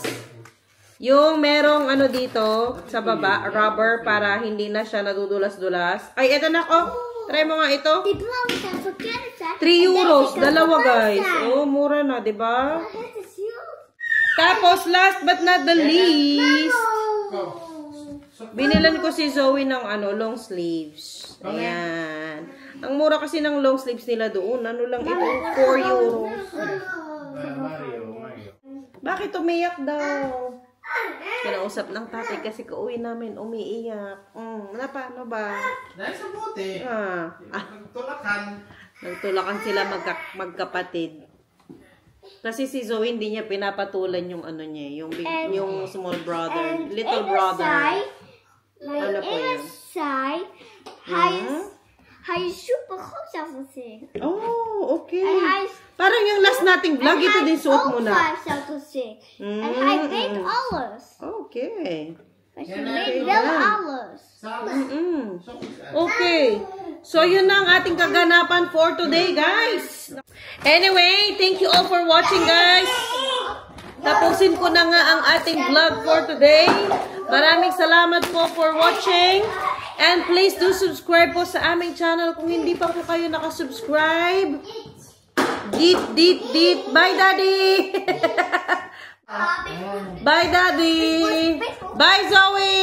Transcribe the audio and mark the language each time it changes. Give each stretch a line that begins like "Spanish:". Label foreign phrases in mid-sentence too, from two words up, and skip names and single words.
Filipino: Yung merong dito, sa baba, rubber, para hindi na siya nadudulas-dulas. Ay, eto na, try mo nga ito. 3 euros, dalawa guys. Mura na, diba? Tapos,
English: last but not the least,
Filipino: binilan ko si Zoe ng
English: long sleeves.
Filipino: Ayan. Ang mura kasi ng
English: long sleeves
Filipino: nila doon. Ano lang ito? 4 euros. Bakit umiyak daw? Kinausap ng tatay kasi kauwi namin, umiiyak. Paano ba? Dahil sa buti. Nagtulakan. Nagtulakan sila magkapatid. Kasi si Zoe hindi niya pinapatulan yung niya, yung
English: small brother, little brother.
Filipino: Ano po yan?
Dutch: Hij is super goed zelfs te zien.
English: Oh, okay.
Filipino: Parang yung last nating vlog, ito din suot mo na.
Dutch: zelfs te zien. En hij weet alles.
English: Okay.
Dutch: Hij weet wel alles.
Filipino: Okay. So, yun na ang ating kaganapan
English: for today,
Filipino: guys.
English: Anyway, thank you all for watching, guys.
Filipino: Tapusin ko na nga ang ating vlog
English: for today.
Filipino: Maraming salamat po
English: for watching. And please do subscribe
Filipino: po sa aming channel kung hindi pa po kayo nakasubscribe.
English: Dit. Bye, Daddy. Bye, Daddy. Bye, Zoe.